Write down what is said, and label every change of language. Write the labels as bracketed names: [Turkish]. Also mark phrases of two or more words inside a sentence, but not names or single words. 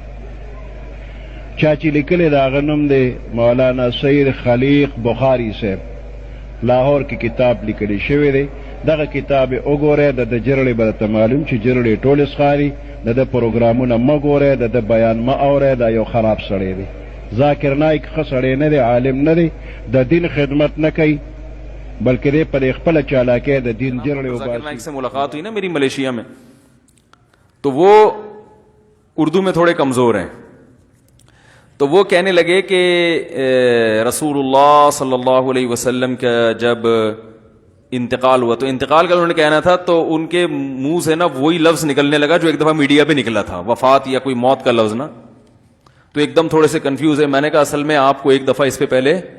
[Pashto] چا چې لیکلی د هغه نوم دی مولانا سید خلیق بخاري صاحب لاهور کې کتاب لیکلی شوی دی دغه کتاب یې وګورئ د ده جرړې به درته معلوم چې جرړې ټولې ښکاري د ده پروګرامونه مه ګورئ د ده بیان مه اورئ دا یو خراب سړی دی ذاکر نایک ښه سړی نه دی عالم نه دی د دین خدمت نه کوي بلکہ دے پر خپل چالاکے د دین جرڑے [Urdu] ذاکر نائک سے ملاقات ہوئی نا میری ملیشیا میں تو وہ اردو میں تھوڑے کمزور ہیں تو وہ کہنے لگے کہ رسول اللہ صلی اللہ علیہ وسلم کا جب انتقال ہوا تو انتقال کا انہوں نے کہنا تھا تو ان کے منہ سے نا وہی لفظ نکلنے لگا جو ایک دفعہ میڈیا پہ نکلا تھا وفات یا کوئی موت کا لفظ نا تو ایک دم تھوڑے سے کنفیوز ہے میں نے کہا اصل میں آپ کو ایک دفعہ اس پہ پہلے